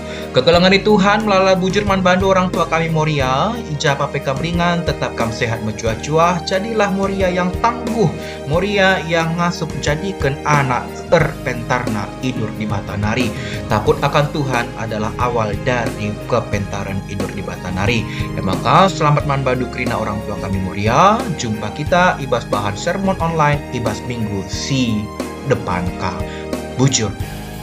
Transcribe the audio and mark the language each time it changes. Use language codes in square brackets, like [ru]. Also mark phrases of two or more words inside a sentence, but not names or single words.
[btx] Kekelangan Tuhan melalui bujur man bandu orang tua kami Moria, ijabah pekam ringan, tetap kam sehat mencuah-cuah, [id] jadilah Moria yang tangguh, [btx] Moria yang ngasup jadikan anak terpentarna idur di Batanari. [id] Takut akan Tuhan adalah awal dari kepentaran idur di Batanari. [btx] Ya maka selamat man bandu krina orang tua kami Moria, jumpa kita ibas bahan sermon online ibas minggu si depan ka. Bujur.